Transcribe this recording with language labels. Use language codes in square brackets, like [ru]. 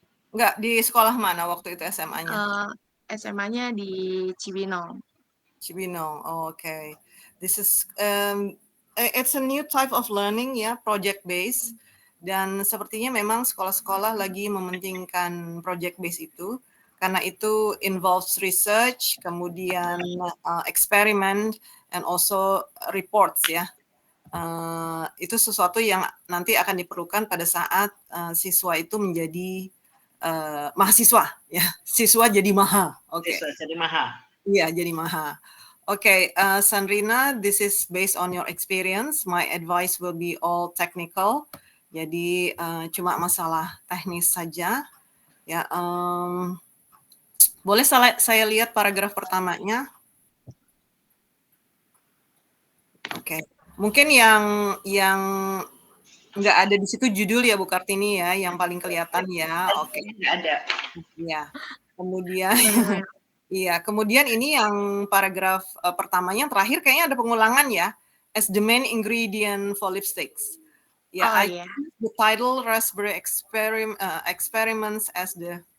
[id] Enggak, di sekolah mana waktu itu SMA-nya? SMA-nya di Cibinong. Cibinong. Oh, okay. [en] This is it's a new type of learning ya, project based. [id] Dan sepertinya memang sekolah-sekolah lagi mementingkan project based itu karena itu [en] involves research, [id] kemudian [en] experiment and also reports [id] ya. Itu sesuatu yang nanti akan diperlukan pada saat siswa itu menjadi mahasiswa ya. Siswa jadi maha. Oke. Siswa jadi maha. Iya, jadi maha. [en] Okay, Sandrina, this is based on your experience. My advice will be all technical. [id] Jadi cuma masalah teknis saja. Ya, boleh saya lihat paragraf pertamanya? Oke, mungkin yang nggak ada di situ judul ya Bu Kartini ya, yang paling kelihatan ya. Oke. Nggak ada. Ya, kemudian. Iya, kemudian ini yang paragraf pertamanya terakhir kayaknya ada pengulangan ya. [en] As the main ingredient for lipsticks. Ya, I choose the title Raspberry Experiments as the.